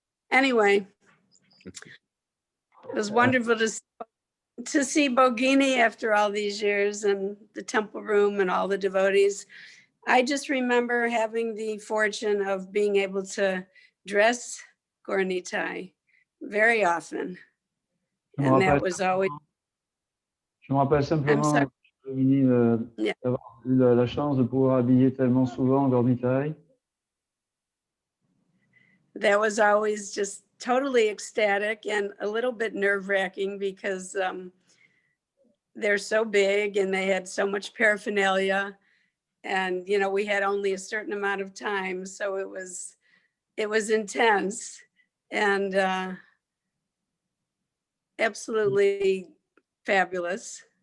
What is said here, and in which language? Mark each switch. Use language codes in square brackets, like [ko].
[en] Anyway, it was wonderful to see Bogini after all these years and the temple room and all the devotees. I just remember having the fortune of being able to dress Gaura-Nitai very often. And that was always... [fr] Je me rappelle simplement d'avoir eu la chance de pouvoir habiller tellement souvent Gaura-Nitai. [en] that was always just totally ecstatic and a little bit nerve-wracking because they're so big and they had so much paraphernalia, and you know, we had only a certain amount of time, so it was intense and absolutely fabulous.